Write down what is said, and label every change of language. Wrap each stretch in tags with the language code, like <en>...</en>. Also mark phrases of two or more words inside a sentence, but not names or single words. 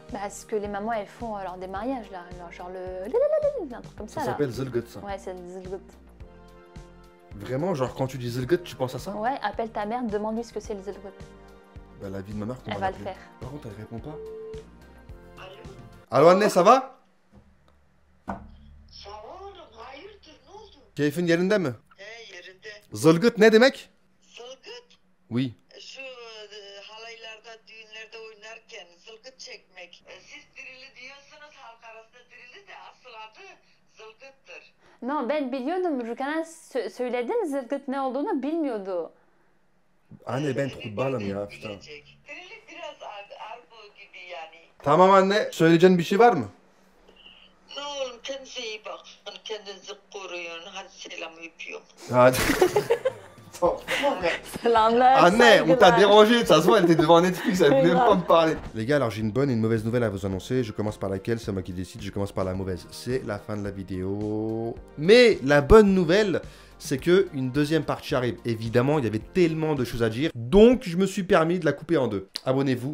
<fr>Bah, ce que les mamans, elles font lors des mariages, là. Genre un truc comme ça, Ça là. s'appelle Zelgut ça. Ouais, c'est le zilgut. Vraiment, genre quand tu dis Zelgut, tu penses à ça? Ouais, appelle ta mère, demande-lui ce que c'est le zilgut. Bah la vie de ma mère, comment Elle va le l'appeler? faire. Par contre, elle répond pas. Allô anne, ça va?</fr> <tr>Sağ olun, hayırdır, ne oldu? Keyfin yerinde mi? Yerinde. Zılgıt ne demek? Zılgıt,</tr> <fr>Oui.</fr> <tr>şu halaylarda, düğünlerde oynarken zılgıt çekmek. Siz dirili diyorsunuz, halk arasında dirili de asıl adı zılgıttır. Non, ben biliyordum. Rukan'a söyledim zilgut ne olduğunu bilmiyordu. Anne ben kurbanım ya putain. Bilecek. Dirili biraz argo gibi yani. Tamam anne, söyleyeceğin bir şey var mı? Ne oğlum, kendinize iyi bakın, kendinizi koruyun. Hadi selam, öpüyorum. Hadi. Selamlar,</tr> <fr>Anne, on t'a</fr> <tr>saygılar.</tr> <fr>dérangé, de toute façon elle était devant Netflix, elle C'est voulait même grave. pas me parler. Les gars, alors j'ai une bonne et une mauvaise nouvelle à vous annoncer. Je commence par laquelle, c'est moi qui décide, je commence par la mauvaise. C'est la fin de la vidéo. Mais la bonne nouvelle, c'est que une deuxième partie arrive. Évidemment, il y avait tellement de choses à dire, donc je me suis permis de la couper en deux.</fr>